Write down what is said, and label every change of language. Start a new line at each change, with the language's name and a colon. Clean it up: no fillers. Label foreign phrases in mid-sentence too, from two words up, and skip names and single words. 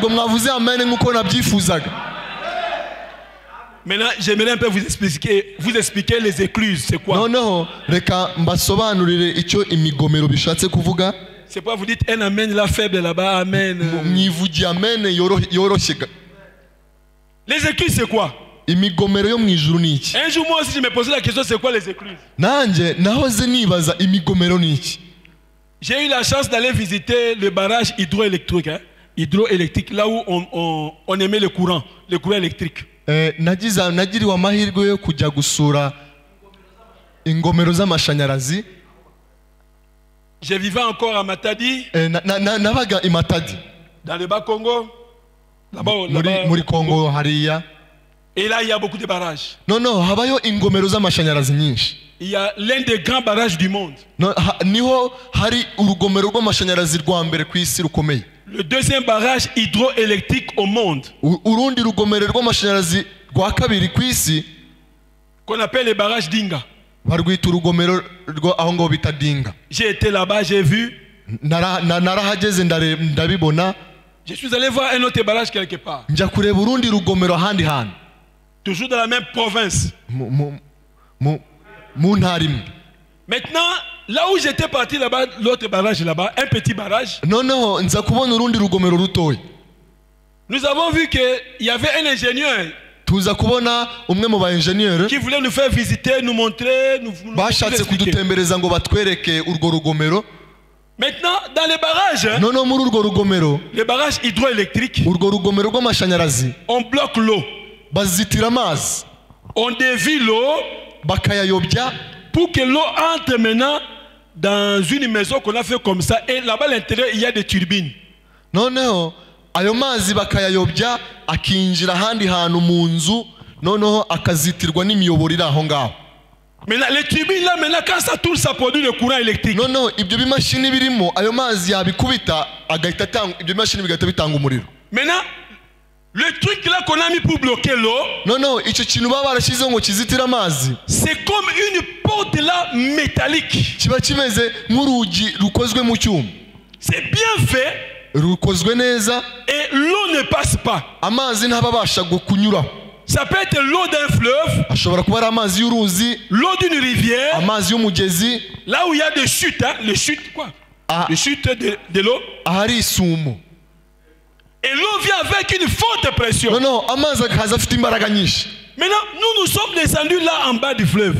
Kinyarwanda: Ntabwo mwavuze amen nkuko nabyifuzaga.
French: Maintenant, j'aimerais un peu vous expliquer les écluses, c'est quoi?
Kinyarwanda: Noneho reka mbasobanurire icyo imigomero bishatse kuvuga.
French: C'est pas vous dites un amen là faible là-bas, amen.
Kinyarwanda: Mwivugi amen yoroshye.
French: Les écluses c'est quoi?
Kinyarwanda: Imigomero yo mwijuru ni iki?
French: Un jour moi aussi je me posais la question c'est quoi les écluses?
Kinyarwanda: Nanjye nahoze nibaza imigomero ni iki?
French: J'ai eu la chance d'aller visiter le barrage hydroélectrique, hydroélectrique, là où on émet le courant électrique.
Kinyarwanda: Nagiriwe amahirwe yo kujya gusura ingomero z'amashanyarazi.
French: Je vivais encore à Matadi.
Kinyarwanda: Nabaga i Matadi.
French: Dans le bas Congo.
Kinyarwanda: Muri Congo hariya.
French: Et là il y a beaucoup de barrages. Non,
Kinyarwanda: habayo ingomero z'amashanyarazi nyinshi.
French: Il y a l'un des grands barrages du monde.
Kinyarwanda: Niho hari urugomero rw'amashanyarazi rwa mbere ku isi rukomeye.
French: Le deuxième barrage hydroélectrique au monde.
Kinyarwanda: Urundi rugomero rw'amashanyarazi rwa kabiri ku isi
French: qu'on appelle le barrage Dinga.
Kinyarwanda: Barwita urugomero rwo aho ngo bita Dinga.
French: J'ai été là-bas, j'ai vu.
Kinyarwanda: Narahageze ndabibona.
French: Je suis allé voir un autre barrage quelque part.
Kinyarwanda: Njya kureba urundi rugomero ahandi hantu.
French: Toujours dans la même province. Maintenant, là où j'étais parti là-bas, l'autre barrage là-bas, un petit barrage. Non,
Kinyarwanda: nza kubona urundi rugomero rutoya.
French: Nous avons vu qu'il y avait un ingénieur.
Kinyarwanda: Tuza kubona umwe mu ba ingénieur
French: qui voulait nous faire visiter, nous montrer, nous
Kinyarwanda: bashatse kudutembereza ngo batwereke urwo rugomero.
French: Maintenant, dans les barrages, non,
Kinyarwanda: muri urwo rugomero,
French: les barrages hydroélectriques,
Kinyarwanda: urwo rugomero rw'amashanyarazi,
French: on bloque l'eau.
Kinyarwanda: Bazitira amazi.
French: On dévie l'eau
Kinyarwanda: bakayayobya
French: pour que l'eau entre maintenant dans une maison qu'on a fait comme ça. Et là-bas à l'intérieur, il y a des turbines.
Kinyarwanda: Noneho ayo mazi bakayayobya akinjira handi hantu mu nzu, noneho akazitirwa n'imiyoboro iri aho ngaho.
French: Mais les turbines là maintenant quand ça tourne ça produit le courant électrique. Non,
Kinyarwanda: ibyo bimashini birimo ayo mazi yabikubita agahita tanga ibyo bimashini bigahita bitanga umuriro.
French: Maintenant le truc là qu'on a mis pour bloquer l'eau. Non,
Kinyarwanda: icyo kintu baba barashizeho ngo kizitira amazi.
French: C'est comme une porte là métallique.
Kinyarwanda: Kiba kimeze nk'urugi rukozwe mu cyuma.
French: C'est bien fait.
Kinyarwanda: Rukozwe neza.
French: Et l'eau ne passe pas.
Kinyarwanda: Amazi ntababasha kunyura.
French: Ça peut être l'eau d'un fleuve.
Kinyarwanda: Ashobora kuba ari amazi y'uruzi.
French: L'eau d'une rivière.
Kinyarwanda: Amazi y'umugezi.
French: Là où il y a des chutes, hein, les chutes quoi? Les chutes de l'eau.
Kinyarwanda: Ahari isumo.
French: Et l'eau vient avec une forte pression. Non,
Kinyarwanda: amazi akaza afite imbaraga nyinshi.
French: Maintenant, nous sommes descendus là en bas du fleuve.